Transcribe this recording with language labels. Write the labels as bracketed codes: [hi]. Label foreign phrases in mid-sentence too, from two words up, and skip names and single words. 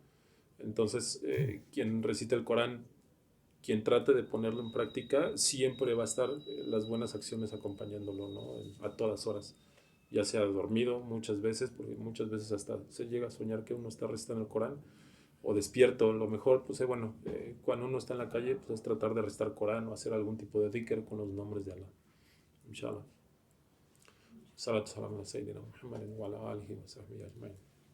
[es] Entonces, quien recita el Corán, quien trate de ponerlo en práctica, siempre va a estar las buenas acciones acompañándolo, ¿no? A todas horas. Ya sea dormido muchas veces, porque muchas veces hasta se llega a soñar que uno está recitando el Corán, o despierto. Lo mejor, pues bueno, cuando uno está en la calle, pues es tratar de recitar Corán o hacer algún tipo de dhikr con los nombres de Allah. Inshallah. [ar] صلاة سلام على سيدنا محمد وعلى آله وصحبه أجمعين.